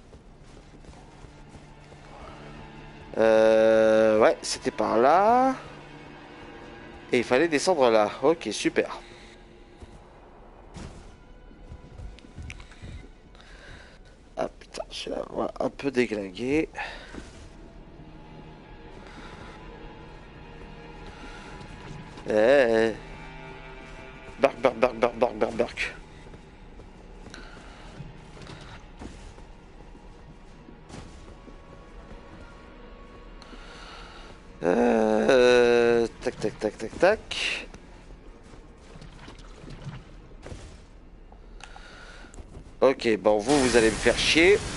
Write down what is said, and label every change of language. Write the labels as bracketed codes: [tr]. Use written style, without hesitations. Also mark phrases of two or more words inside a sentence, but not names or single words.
[fr] Ouais, c'était par là. Et il fallait descendre là. Ok, super. Ah putain, je suis là, voilà, un peu déglingué. Bark, bark, bark, bark, bark, bark, bark. Tac, tac, tac, tac, tac. Ok, bon, vous allez me faire chier.